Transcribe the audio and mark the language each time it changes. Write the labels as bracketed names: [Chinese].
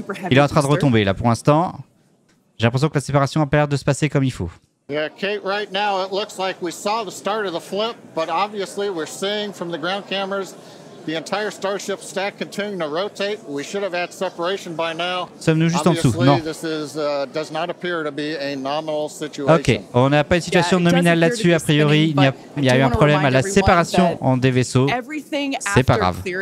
[French] Il est en train de retomber là pour l'instant. J'ai l'impression que la séparation a pas l'air de se passer comme il faut. [English] Yeah, Kate, right now it looks like we saw the start of the flip, but obviously we're seeing from the ground cameras the entire Starship stack continuing to rotate. We should have had separation by now. [French] Sommes-nous juste en dessous? Non. [English] This is, does not appear to be a nominal situation. [French] Ok, on n'a pas une situation nominale là-dessus a priori. Il y a eu un problème à la séparation en des vaisseaux. C'est pas grave.